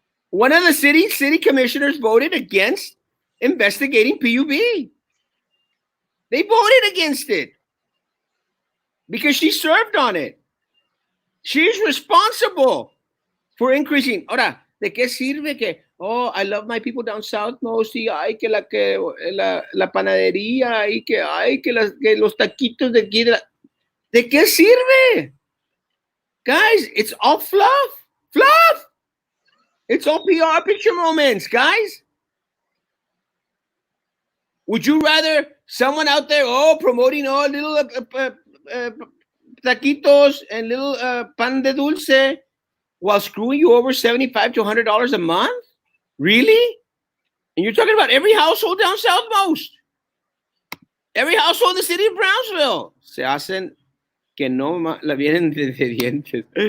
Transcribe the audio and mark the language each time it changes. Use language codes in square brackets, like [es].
[en] One of the city commissioners voted against investigating PUB. They voted against it because she served on it. She's responsible for increasing. [es] Ahora, ¿de qué sirve que, [en] oh, I love my people down south most, [es] y ay, que la panadería, y que, ay, que los taquitos de aquí, ¿de qué sirve? [en] Guys, it's all fluff. Fluff! It's all PR picture moments, guys. Would you rather someone out there, promoting all little taquitos and little pan de dulce while screwing you over $75 to $100 a month? Really? And you're talking about every household down south most. Every household in the city of Brownsville. [es] Se hacen que no la vienen de dientes.